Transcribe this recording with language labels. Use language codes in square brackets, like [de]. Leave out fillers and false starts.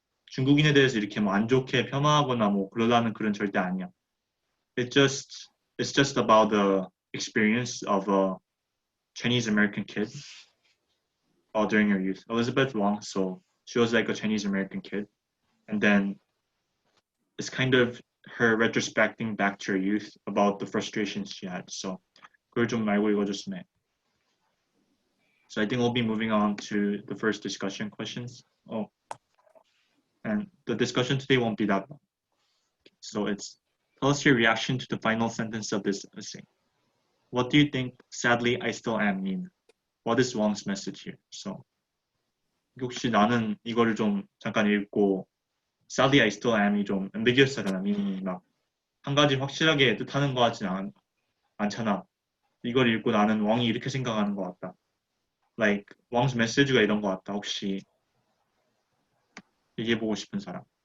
[ko] 중국인에 대해서 이렇게 안 좋게 폄하하거나 그러려는 글은 절대 아니야. [en] It's just about the experience of a Chinese American kid during her youth. Elizabeth Wang, so she was a Chinese American kid, and then it's kind of her retrospecting back to her youth about the frustrations she had. [ko] So 그걸 좀 알고 읽어줬으면 해. [en] So I think we'll be moving on to the first discussion questions. And the discussion today won't be that long. So tell us your reaction to the final sentence of this essay. What do you think sadly I still am mean? What is Wang's message here? [ko] So 혹시 나는 이거를 좀 잠깐 읽고 [en] sadly I still am [ko] 이 좀 ambiguous하잖아. meaning이 한 가지 확실하게 뜻하는 것 같진 않잖아. 이걸 읽고 나는 왕이 이렇게 생각하는 것 같다. like 왕's 메시지가 이런 거 같다. 혹시 얘기해보고 싶은 사람?